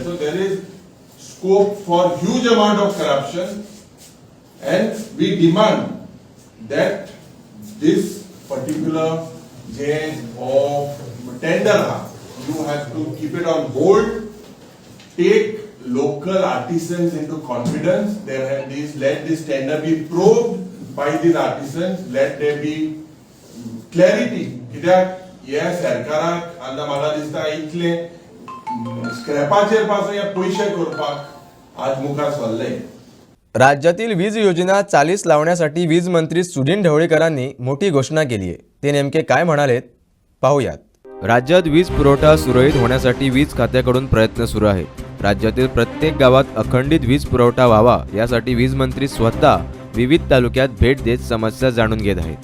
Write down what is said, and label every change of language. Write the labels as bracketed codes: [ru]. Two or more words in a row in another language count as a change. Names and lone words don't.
[en] So there is scope for huge amount of corruption, and we demand that this particular of tender, you have to keep it on hold, take local artisans into confidence. There have these, let this tender be probed by these artisans, let there be clarity. [kok] या सरकाराक आतां म्हाका दिसता इतले स्क्रॅपाचेर पासून या पयशे करपाक आज मुखार सरले. [mr] राज्यातील वीज योजना चालीस लावण्यासाठी वीज मंत्री सुनील ढवळीकरांनी मोठी घोषणा केली आहे. ते नेमके काय म्हणालेत पाहूयात. राज्यात वीज पुरवठा सुरळीत होण्यासाठी वीज खात्याकडून प्रयत्न सुरू आहेत. राज्यातील प्रत्येक गावात अखंडित वीज पुरवठा व्हावा यासाठी वीज मंत्री स्वतः विविध तालुक्यात भेट देत समस्या जाणून घेत आहेत.